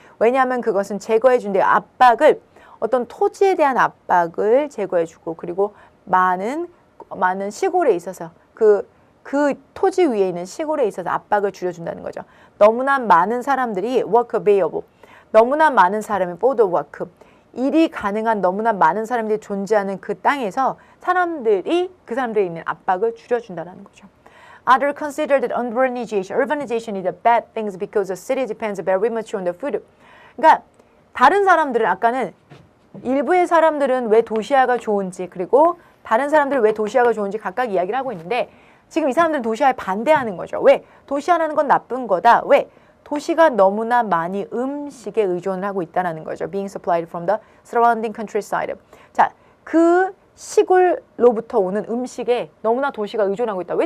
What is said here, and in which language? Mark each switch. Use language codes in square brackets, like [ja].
[ko] 왜냐하면 그것은 제거해준대요. 압박을, 어떤 토지에 대한 압박을 제거해주고, 그리고 많은 시골에 있어서 그 토지 위에 있는 시골에 있어서 압박을 줄여준다는 거죠. 너무나 많은 사람들이 [en] work available, [ko] 너무나 많은 사람이 [en] for the work, [ko] 일이 가능한 너무나 많은 사람들이 존재하는 그 땅에서 그 사람들이 있는 압박을 줄여준다는 거죠. [en] Others consider that urbanization is a bad thing because the city depends very much on the food. [ko] 그러니까 다른 사람들은, 아까는 일부의 사람들은 왜 도시화가 좋은지, 그리고 다른 사람들은 왜 도시화가 좋은지 각각 이야기를 하고 있는데, 지금 이 사람들은 도시화에 반대하는 거죠. 왜? 도시화라는 건 나쁜 거다. 왜? 도시가 너무나 많이 음식에 의존을 하고 있다는 거죠. [en] Being supplied from the surrounding countryside. [ko] 자, 그 시골로부터 오는 음식에 너무나 도시가 의존하고 있다. 왜?